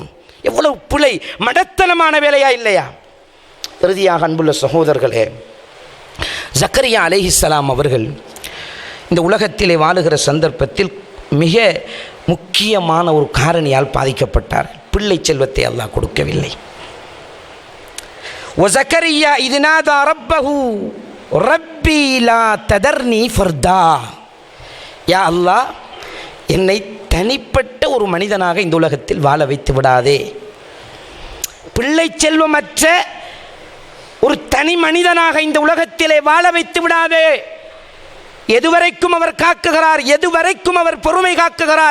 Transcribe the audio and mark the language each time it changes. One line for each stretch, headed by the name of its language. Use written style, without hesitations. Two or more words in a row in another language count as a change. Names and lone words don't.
Tamil: எவ்வளவு பிழை, மடத்தனமான வேலையா இல்லையா? இறுதியாக அன்புள்ள சகோதரர்களே, ஜக்கரியா அலைஹிஸ்ஸலாம் அவர்கள் இந்த உலகத்திலே வாழுகிற சந்தர்ப்பத்தில் மிக முக்கியமான ஒரு காரணியால் பாதிக்கப்பட்டார். பிள்ளை செல்வத்தை அல்லாஹ் கொடுக்கவில்லை.
Arabic: وزكريا إذ نادى ربه ربي لا تذرني فردا. يا الله
Tamil: என்னை தனிப்பட்ட ஒரு மனிதனாக இந்த உலகத்தில் வாழ வைத்து விடாதே. பிள்ளை செல்வமற்ற ஒரு தனி மனிதனாக இந்த உலகத்திலே வாழ வைத்து விடாதே. எதுவரைக்கும் அவர் காக்குகிறார், எதுவரைக்கும் அவர் பொறுமை காக்குகிறார்.